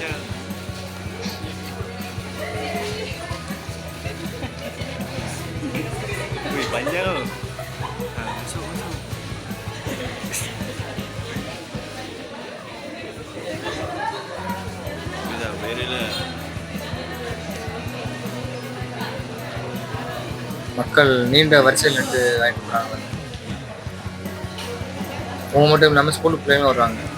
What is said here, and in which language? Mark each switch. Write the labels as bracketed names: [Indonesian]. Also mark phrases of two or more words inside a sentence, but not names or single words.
[Malay] Wih, banyak tu. Ha, masuk. Dah viral lah. [Tamil] மக்கள் நீண்ட வரிசையில் நின்று வாங்கிட்டு போகிறாங்க. அவங்க மட்டும் இல்லாமல் ஸ்கூலுக்கு பிள்ளைங்களும் வருவாங்க.